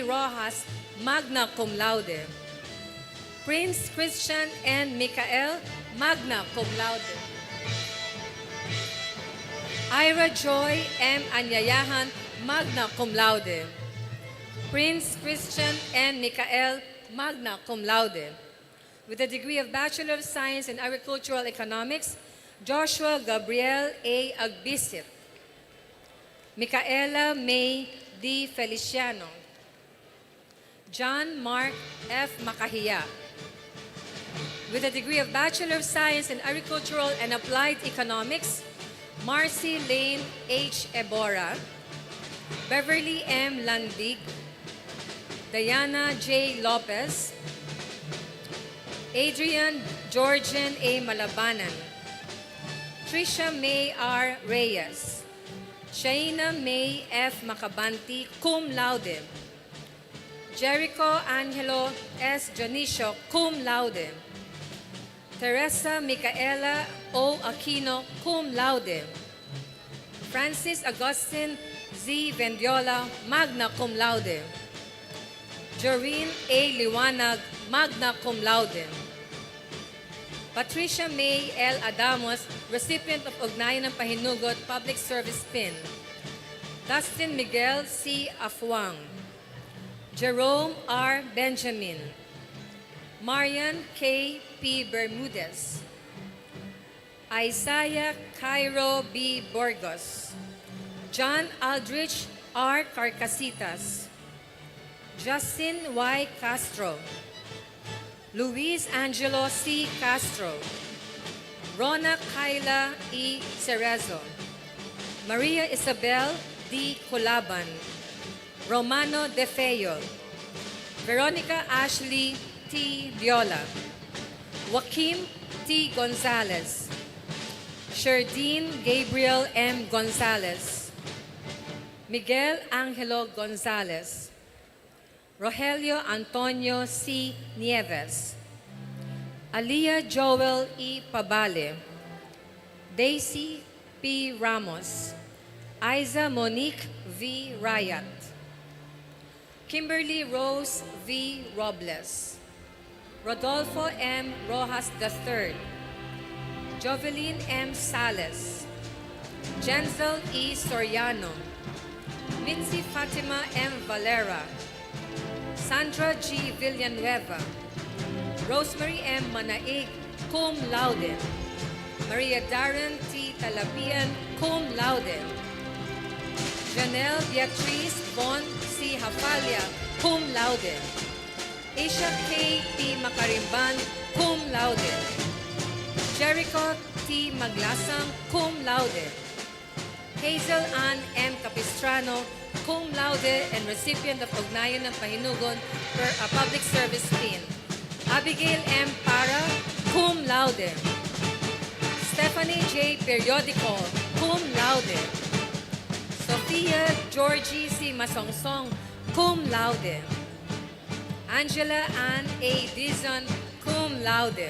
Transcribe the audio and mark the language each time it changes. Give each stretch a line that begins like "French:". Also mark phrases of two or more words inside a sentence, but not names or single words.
English: Rojas, magna cum laude, Prince Christian N. Michael, magna cum laude, Ira Joy M. Anyayahan, magna cum laude, Prince Christian N. Michael, magna cum laude. With a degree of Bachelor of Science in Agricultural Economics, Joshua Gabriel A. Agbisit, Micaela May D. Feliciano, John Mark F. Makahiya. With a degree of Bachelor of Science in Agricultural and Applied Economics, Marcy Lane H. Ebora, Beverly M. Landig, Diana J. Lopez, Adrian Georgian A. Malabanan, Trisha May R. Reyes, Shaina May F. Makabanti, cum laude, Jericho Angelo S. Janicio, cum laude, Teresa Micaela O. Aquino, cum laude, Francis Agustin Z. Z. Vendiola, magna cum laude. Joreen A. Liwanag, magna cum laude. Patricia May L. Adamos, recipient of Ugnayan ng Pahinugot Public Service Pin. Dustin Miguel C. Afuang. Jerome R. Benjamin. Marian K. P. Bermudez. Isaiah Cairo B. Burgos. John Aldrich R. Carcasitas. Justin Y. Castro. Luis Angelo C. Castro. Rona Kyla E. Cerezo. Maria Isabel D. Colaban. Romano De Feo. Veronica Ashley T. Viola. Joaquim T. Gonzalez. Sherdine Gabriel M. Gonzalez. Miguel Angelo Gonzalez. Rogelio Antonio C. Nieves. Aliyah Joel E. Pabale. Daisy P. Ramos. Aiza Monique V. Rayat. Kimberly Rose V. Robles. Rodolfo M. Rojas III. Jovelyn M. Sales. Jenzel E. Soriano. Mincy Fatima M. Valera. Sandra G. Villanueva. Rosemary M. Manaig, cum laude. Maria Darren T. Talapian, cum laude. Janelle Beatriz Von C. Hafalia, cum laude. Asia K. P. Macarimban, cum laude. Jericho T. Maglasang, cum laude. Hazel Ann M. Capistrano, cum laude and recipient of Ugnayan ng Pahinugon per a public service pin. Abigail M. Para, cum laude. Stephanie J. Periodico, cum laude. Sophia Georgie C. Masongsong, cum laude. Angela Ann A. Dizon, cum laude.